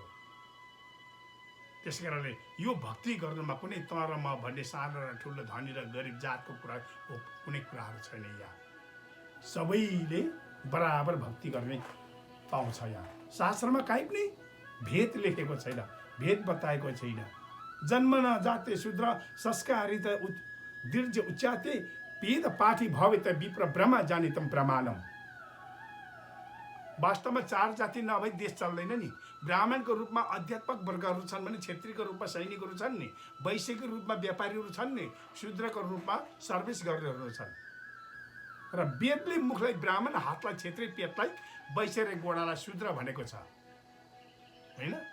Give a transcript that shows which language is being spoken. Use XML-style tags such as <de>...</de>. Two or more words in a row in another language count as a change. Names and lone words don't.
<ne>त्यसै कारणले यो भक्ति गर्नुमा कुनै त र म भन्ने सानो र ठुलो धनी र गरिब जातको कुरा कुनै कुराहरू छैन। यहाँ सबैले बराबर भक्ति गर्ने पाउँछ। यहाँ शास्त्रमा काहीँ पनि भेद लेखेको छैन, भेद बताएको छैन।</ne> <sa>जन्म न जाते शूद्र संस्कारित दीर्घ उच्चाते वेद पाठी भवे त विप्र ब्रह्म जानितम प्रमाणम।</sa> <ne>वास्तवमा 4 जाति नभई देश चल्दैन नि। ब्राह्मणको रूपमा अध्यात्मक वर्गहरू छन् भने, क्षेत्रीको रूपमा सैनिकहरू छन् नि, वैश्यको रूपमा व्यापारीहरू छन् नि, शूद्रको रूपमा सर्भिस गर्नेहरू छन्। र वेदले मुखलाई ब्राह्मण, हातलाई क्षेत्री, पेटलाई वैश्य र गोडालाई शूद्र भनेको छ हैन?</ne>